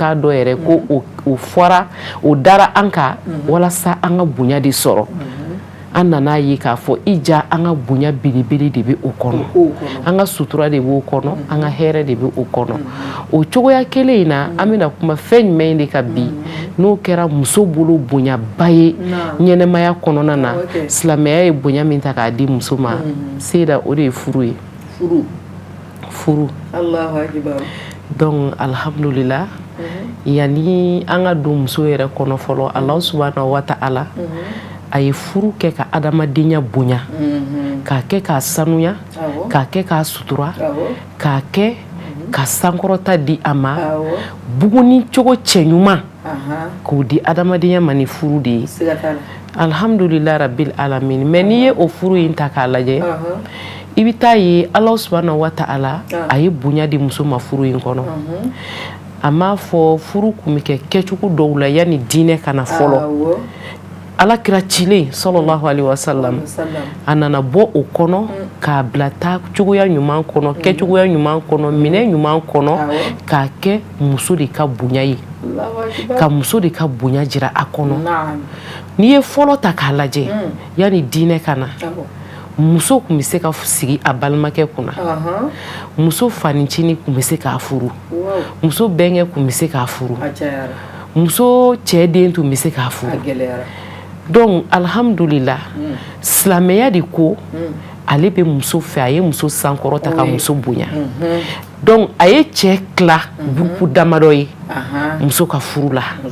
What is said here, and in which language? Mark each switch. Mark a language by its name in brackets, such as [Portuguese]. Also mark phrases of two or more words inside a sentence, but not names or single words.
[Bambara] t'a dɔn yɛrɛ ko o fɔra o dara an kan walasa an ka bonya de sɔrɔ an nana ye k'a fɔ i ja an ka bonya belebele de bɛ o kɔnɔ an ka sutura de b'o kɔnɔ an ka hɛrɛ de bɛ o kɔnɔ o cogoya kelen in na an bɛna kuma fɛn jumɛn de ka bi n'o kɛra muso bolo bonyaba ye ɲɛnɛmaya kɔnɔna na silamɛya ye bonya min ta k'a di muso ma Sida o de ye furu ye furu donc alhamdulillah yani an ka don muso yɛrɛ kɔnɔ fɔlɔ [Arabic] الله سبحانه وتعالى [Bambara] a ye furu kɛ ka adamadenya bonya k'a kɛ k'a sanuya k'a kɛ k'a sutura k'a kɛ ka sankɔrɔta di a ma buguni cogo cɛɲuman k'o di adamadenya ma ni furu de ye alhamdulillah [Arabic] رب العالمين [Bambara] mais n'i ye o furu in ta k'a lajɛ i bɛ taa ye [Arabic] الله سبحانه وتعالى [Bambara] a ye bonya di muso ma furu in kɔnɔ a m'a fɔ furu kun bɛ kɛ kɛcogo dɔw la yanni diinɛ kana fɔlɔ Ala kira cilen [Arabic] صلى الله عليه وسلم [Bambara] a nana bɔ o kɔnɔ k'a bila taa cogoya ɲuman kɔnɔ kɛcogoya ɲuman kɔnɔ minɛ ɲuman kɔnɔ k'a kɛ muso de ka bonya ye ka muso de ka bonya jira a kɔnɔ n'i ye fɔlɔ ta k'a lajɛ yani diinɛ ka na muso kun bɛ se ka sigi a balimakɛ kunna muso fanicinin kun bɛ se k'a furu muso bɛnkɛ kun bɛ se k'a furu muso cɛ den tun bɛ se k'a furu donc alhamdulillah silamɛya de ko ale bɛ muso fɛ a ye muso sankɔrɔta ka muso bonya donc a ye cɛ tila buku damadɔ ye muso ka furu la